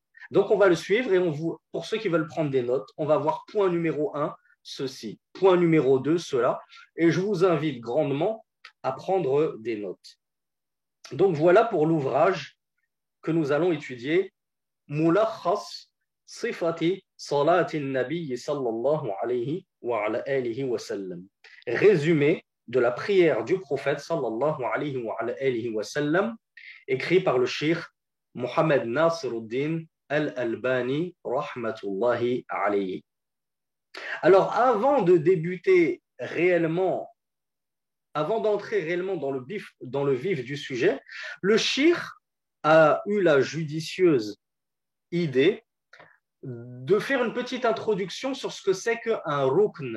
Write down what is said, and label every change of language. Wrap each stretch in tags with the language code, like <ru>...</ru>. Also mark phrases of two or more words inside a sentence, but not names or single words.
<fr>Donc, on va le suivre et pour ceux qui veulent prendre des notes, on va voir point numéro 1, ceci, point numéro 2, cela. Et je vous invite grandement à prendre des notes. Donc, voilà pour l'ouvrage que nous allons étudier.</fr> <ar>ملخص صفة صلاة النبي صلى الله عليه وعلى آله وسلم.</ar> <fr>Résumé de la prière du prophète</fr> <ar>صلى الله عليه وعلى آله وسلم,</ar> <fr>écrit par le cheikh Mohamed Nasiruddin Al-Albani</fr> <ar>رحمة الله عليه.</ar> <fr>Alors avant de débuter réellement, avant d'entrer réellement dans le vif du sujet, le cheikh a eu la judicieuse idée de faire une petite introduction sur ce que c'est qu'un rukn.</fr>